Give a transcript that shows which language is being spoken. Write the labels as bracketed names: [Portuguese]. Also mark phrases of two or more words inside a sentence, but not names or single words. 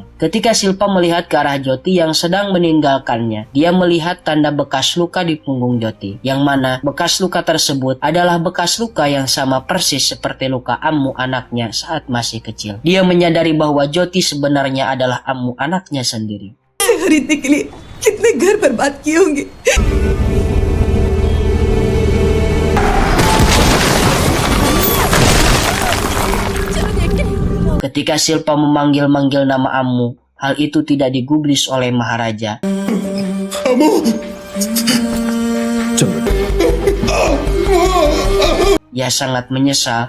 [Indonesian] Ketika Silpam melihat ke arah Joti yang sedang meninggalkannya, dia melihat tanda bekas luka di punggung Joti, yang mana bekas luka tersebut adalah bekas luka yang sama persis seperti luka ammu anaknya saat masih kecil. Dia menyadari bahwa Joti sebenarnya adalah ammu anaknya sendiri. [Hindi] खरीदने के लिए कितने घर बर्बाद किए होंगे। [Indonesian] Ketika Silpam memanggil-manggil nama Ammu, hal itu tidak digubris oleh Maharaja. Ia sangat menyesal.